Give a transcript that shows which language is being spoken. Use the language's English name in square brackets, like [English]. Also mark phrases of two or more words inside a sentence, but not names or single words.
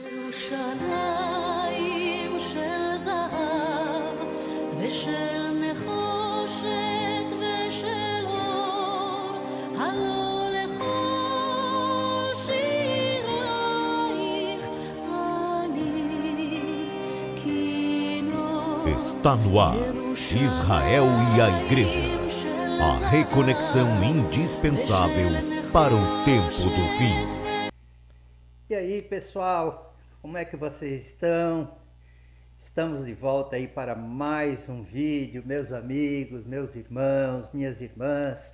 [Hebrew] ירושלים של זהב ושל נחושת ושל אור, הלא לכל שירייך אני כינור. [Portuguese] Está no ar, Israel e a Igreja, a reconexão indispensável para o tempo do fim. E aí, pessoal, como é que vocês estão? Estamos de volta aí para mais um vídeo, meus amigos, meus irmãos, minhas irmãs.